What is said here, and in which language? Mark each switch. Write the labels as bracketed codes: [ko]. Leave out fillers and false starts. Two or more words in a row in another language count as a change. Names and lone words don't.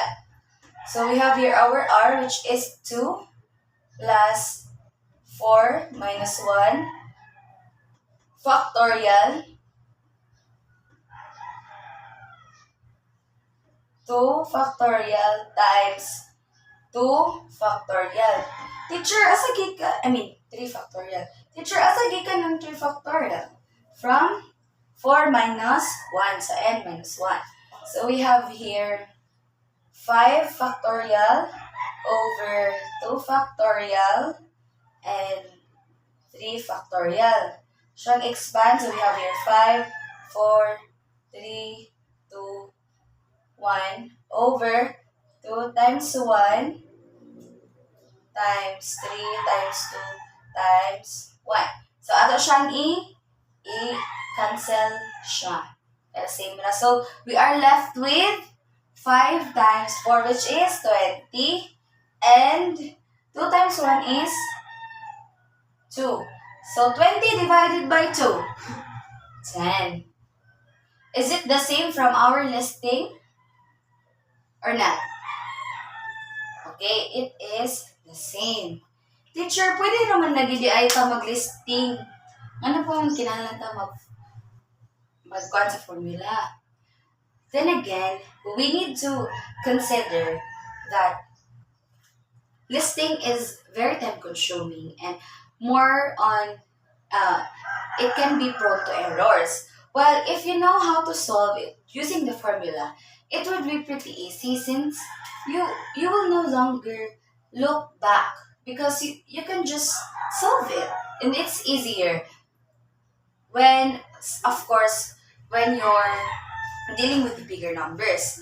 [en] So we have here our R, which is 2 plus 4 minus 1 factorial 2 factorial times 2 factorial. Teacher, [ceb] asa gikan, 3 factorial. Teacher, asa gikan ng 3 factorial? [en] From 4 minus 1, so n minus 1. So we have here 5 factorial over 2 factorial and 3 factorial. Siyang expand, so we have here 5, 4, 3, 2, 1 over 2 times 1 times 3 times 2 times 1. So, [ceb] ato siyang i-cancel siya. Kaya same na. [en] So, we are left with 5 times 4, which is 20. And 2 times 1 is 2. So, 20 divided by 2, 10. Is it the same from our listing or not? Okay, it is the same. Teacher, [ceb] pwede naman na gidi ay ta mag-listing. Ano po ang kinahanglan ta mag-kuan sa formula? [en] Then again, we need to consider that listing is very time-consuming and more on, it can be prone to errors. Well, if you know how to solve it using the formula, it would be pretty easy since you will no longer look back because you can just solve it and it's easier when, of course, when you're dealing with the bigger numbers.